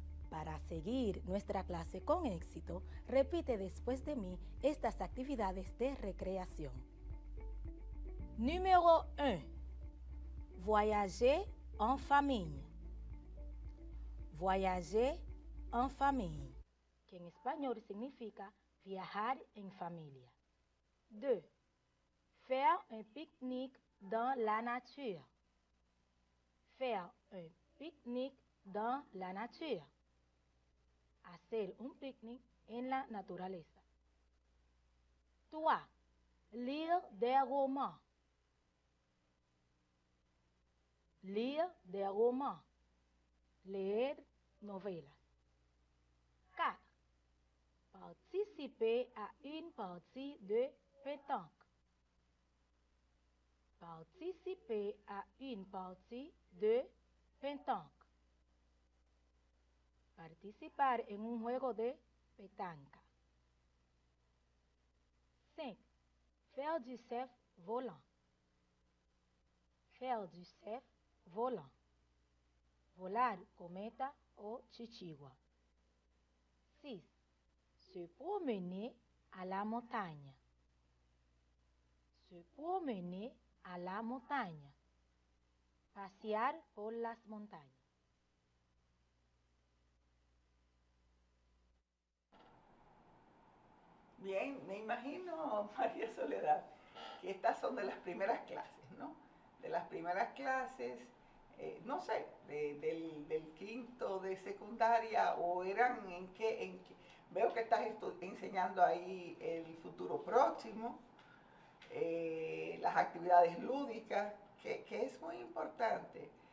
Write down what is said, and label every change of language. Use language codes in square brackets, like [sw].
[es] Para seguir nuestra clase con éxito, repite después de mí estas actividades de recreación. [fr] Número 1. Voyager en famille. Voyager en famille, [es] que en español significa viajar en familia. 2. [fr] Faire un pique-nique dans la nature. Faire un pique-nique dans la nature. [es] Hacer un picnic en la naturaleza. [fr] 3. Lire des romans. Lire des romans. [es] Leer novelas. [fr] 4. Participer à une partie de pétanque. Participer à une partie de pétanque. [es] Participar en un juego de petanca. [fr] 5. Faire du surf volant. Faire du surf volant. [es] Volar cometa o chichigua. 6. [fr] Se promener à la montagne. Se promener à la montagne. [es] Pasear por las montañas. Bien, me imagino, María Soledad, que estas son de las primeras clases, ¿no? De las primeras clases, no sé, del quinto de secundaria, o eran en qué, veo que estás enseñando ahí el futuro próximo, las actividades lúdicas, que es muy importante.